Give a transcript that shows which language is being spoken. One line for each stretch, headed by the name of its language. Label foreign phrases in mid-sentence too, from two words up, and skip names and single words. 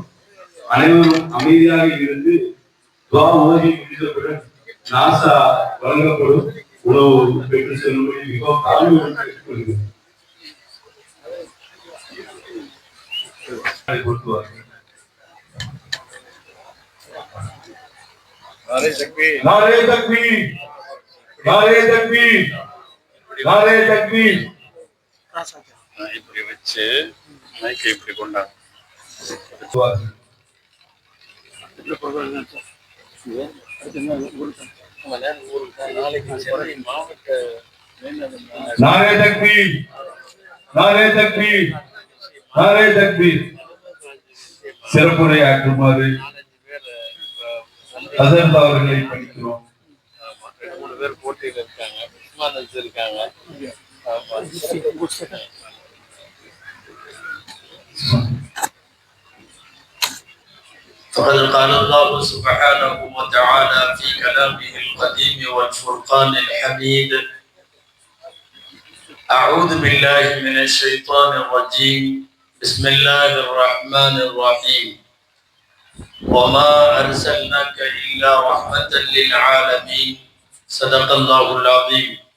Tamil: அனைவரும் அமைதியாக இருந்து துவா ஓதி முடிந்தவுடன் நாசா வழங்கப்படும். உணவு பெற்று செல்லும்படி மிகவும் தாழ்வுடன் கேட்டுக்கொள்கிறேன்.
Urdu: نعرۂ تکبیر، نعرۂ تکبیر، نعرۂ تکبیر، نعرۂ تکبیر.
Tamil: இப்படி வச்சு மைக்கை இப்படி கொண்டாங்க.
Urdu: نعرۂ تکبیر، نعرۂ تکبیر، نعرۂ تکبیر.
Tamil: சிறப்புரையாற்றுமாறு ஹசன் அவர்களை படிக்கிறோம். 3 பேர் போட்டியில் இருக்காங்க, இருக்காங்க.
Arabic: فقد قال الله سبحانه وتعالى في كلامه القديم والفرقان الحميد: أعوذ بالله من الشيطان الرجيم، بسم الله الرحمن الرحيم، وما أرسلناك إلا رحمة للعالمين، صدق الله العظيم.